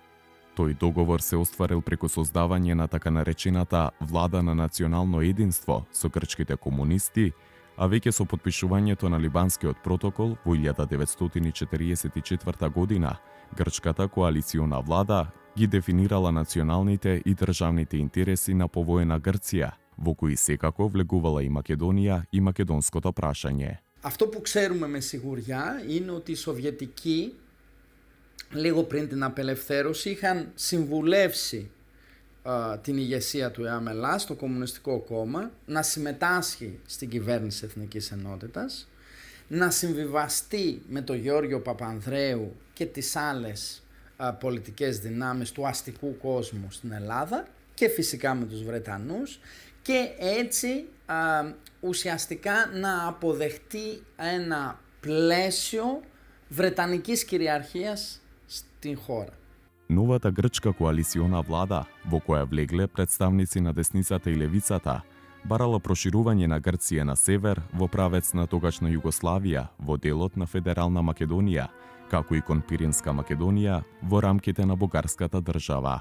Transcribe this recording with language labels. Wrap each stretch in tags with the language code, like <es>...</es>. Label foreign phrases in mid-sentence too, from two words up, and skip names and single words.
<mk>Тој договор се остварил преку создавање на така наречената влада на национално единство со грчките комунисти, а веќе со подпишувањето на Либанскиот протокол во 1944 година, грчката коалициона влада ги дефинирала националните и државните интереси на повоена Грција, во кои секако влегувала и Македонија и македонското прашање.</mk> <el>Αυτό που ξέρουμε με σιγουριά είναι ότι οι Σοβιετικοί λίγο πριν την απελευθέρωση είχαν συμβουλεύσει την ηγεσία του ΕΑΜΕΛΑ, το Κομμουνιστικό Κόμμα, να συμμετάσχει στην κυβέρνηση Εθνικής Ενότητας, να συμβιβαστεί με τον Γιώργιο Παπανδρέου και τις άλλες πολιτικές δυνάμεις του αστικού κόσμου στην Ελλάδα και φυσικά με τους Βρετανούς και έτσι ουσιαστικά να αποδεχτεί ένα πλαίσιο βρετανικής κυριαρχίας στην χώρα.</el> <mk>Новата грчка коалициона влада, во која влегле представници на десницата и левицата, барала проширување на Грција на север во правец на тогашна Југославија во делот на Федерална Македонија, како и кон Пиринска Македонија во рамките на бугарската држава.</mk>